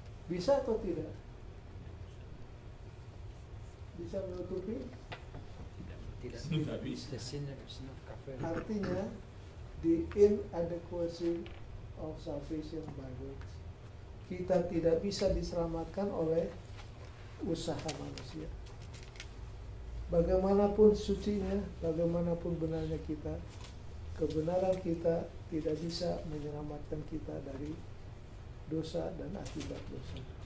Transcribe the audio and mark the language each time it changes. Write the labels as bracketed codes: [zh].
[id] Bisa atau tidak? Bisa menutupi? Tidak. Tidak bisa. [en] The sinner is not covered. [id] Artinya [en] the inadequacy of salvation by works. [id] Kita tidak bisa diselamatkan oleh usaha manusia. Bagaimanapun sucinya, bagaimanapun benarnya kita, kebenaran kita tidak bisa menyelamatkan kita dari dosa dan akibat dosa.